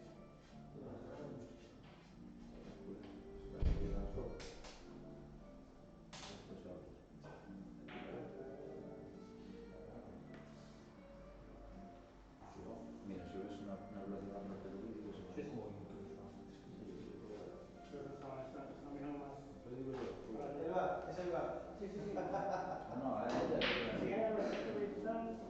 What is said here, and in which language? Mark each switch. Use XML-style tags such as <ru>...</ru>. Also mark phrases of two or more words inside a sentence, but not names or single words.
<gl>Está aquí nas fotos. Estas fotos. Mira, se ves na velocidade do vídeo, ves máis.</gl> <es>Pero está mirando más. Pero digo yo, Ahí va, es ahí va. Sí, sí, sí. no, Sí, ahora sí que están.</es>